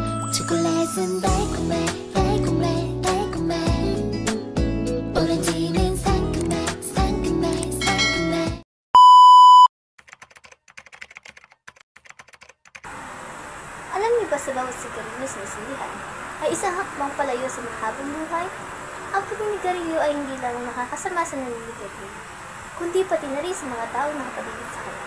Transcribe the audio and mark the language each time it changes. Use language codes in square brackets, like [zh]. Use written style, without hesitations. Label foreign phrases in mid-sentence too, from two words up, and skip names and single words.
[ko] 초콜릿은 달콤해 달콤해 달콤해 오렌지는 상큼해 상큼해 상큼해. [tl] Alam niyo ba sa bawat sigarilyo sa isulihan ay isang hakbang palayo sa mahabang buhay? Ang paninigarilyo ay hindi lang nakakasama sa naliligarilyo, kundi pati na rin sa mga taong nakapaligid sa kanya.